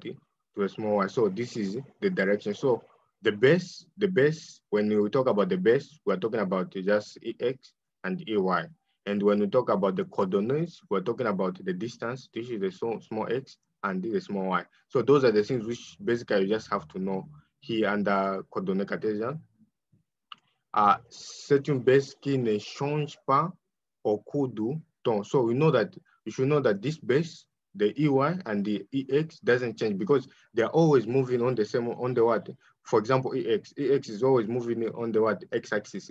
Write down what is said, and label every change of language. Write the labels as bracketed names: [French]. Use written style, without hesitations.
[English] To a small y. So this is the direction. So the base, when we talk about the base, we're talking about just EX and EY. And when we talk about the coordinates, we're talking about the distance. This is the small x and this is the small y. So those are the things which basically you just have to know here under coordonnées cartésiennes. [French] C'est une base qui ne change pas au cours du temps. [English] So we know that you should know that this base, the EY and the EX doesn't change because they're always moving on the same, on the what? For example, EX is always moving on the what? X-axis.